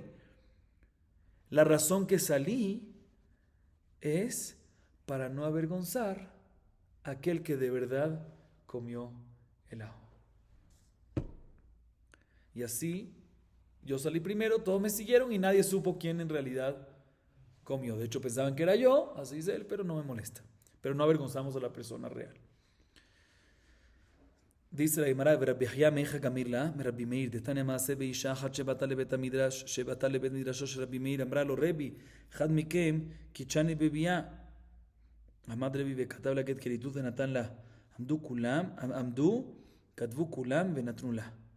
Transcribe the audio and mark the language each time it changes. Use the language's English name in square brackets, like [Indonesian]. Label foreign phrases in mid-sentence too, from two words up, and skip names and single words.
[Spanish] La razón que salí es para no avergonzar a aquel que de verdad comió el ajo. Y así, yo salí primero, todos me siguieron y nadie supo quién en realidad comió. De hecho, pensaban que era yo, así dice él, pero no me molesta. Pero no avergonzamos a la persona real. Dice la Gemara, [Hebrew] רבי חייא מיה גמילה, רבי מאיר, דתניא מעשה באשה אחת שבאת לבית מדרש, שבאת לבית מדרשו של רבי מאיר, אמרה לו רבי, אחד מכם קידשני בביאה. עמד רבי וכתב לה גט כריתות ונתן לה. עמדו, כתבו כולם ונתנו לה.